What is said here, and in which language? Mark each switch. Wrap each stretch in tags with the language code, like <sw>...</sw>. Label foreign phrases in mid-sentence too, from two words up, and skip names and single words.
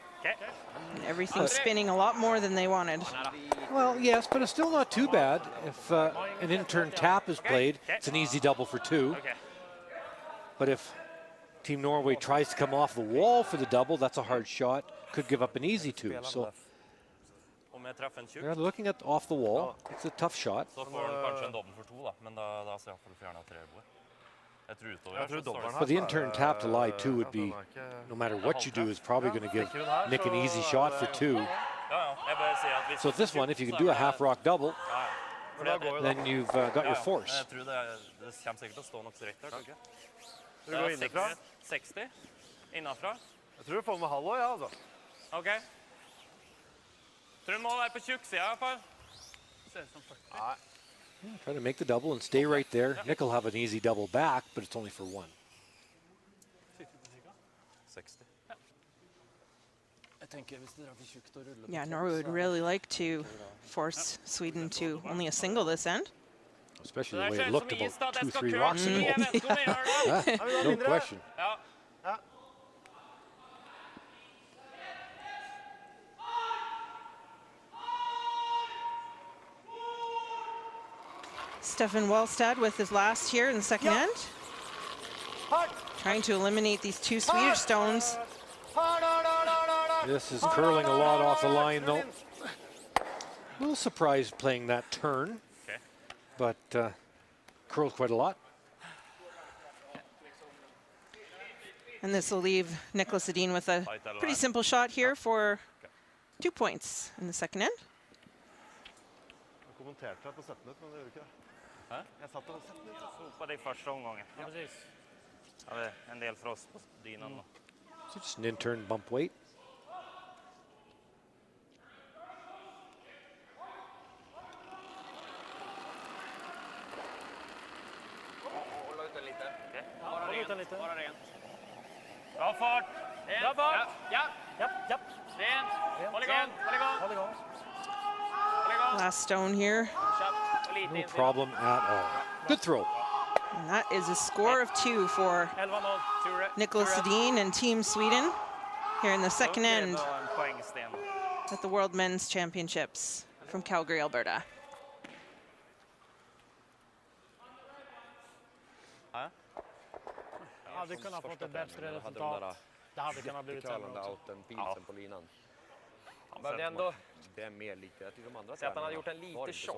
<en>And everything's spinning a lot more than they wanted. Well, yes, but it's still not too bad. If an in-turn tap is played, it's an easy double for 2. Okay. But if Team Norway tries to come off the wall for the double, that's a hard shot. Could give up an easy 2. So</en> <no>Om jeg treffer en tjukk,</no> <en>they're looking at off the wall. It's a tough shot.</en> <no>så får han kanskje en dobbel for 2 da, men da ser jeg for å fjerne 3 bord. Jeg tror utover. Jeg tror dobbelen her</no> <en>But the in-turn tap to lie 2 would be, no matter what you do, is probably going to give Nick an easy shot for 2.</en> <no>Ja, jeg bare sier at hvis</no> <en>So this one, if you can do a half rock double, then you've got your force.</en> <no>Jeg tror det kommer sikkert til å stå nok rett der, tror du ikke? Du går innifra? 60 innafra. Jeg tror du får med halv også, ja, altså. Ok. Tror du må være på tjukksida i hvert fall.</no> <en>Try to make the double and stay right there. Nick will have an easy double back, but it's only for 1. 60. Yeah, Norway would really like to force Sweden to only a single this end. Especially the way it looked about 2-3 rocks ago. No question. Ja. Stefan Walstad with his last here in the second end. Trying to eliminate these 2 Swedish stones. This is curling a lot off the line, though. A little surprised playing that turn, but curled quite a lot. And this will leave Nicholas Edin with a pretty simple shot here for 2 points in the second end.</en> <sv>Sopa det i första omgången. Ja, precis. Ja, det är en del för oss på dynan då.</sv> <en>So just an in-turn bump weight.</en> <sv>Hålla ut den lite. Okej. Bara rent. Bra fart. Bra fart. Ja. Japp. Rent. Håll igång.</sv> <en>Last stone here. No problem at all. Good throw. And that is a score of 2 for Nicholas Edin and Team Sweden here in the second end at the World Men's Championships from Calgary, Alberta.</en> <sv>Hade kunnat fått ett bättre resultat. Det hade kunnat blivit sämre också. På linan. Men det är ändå... Det är mer lika. Jag tycker de andra Så att han hade gjort en lite tjock.</sv>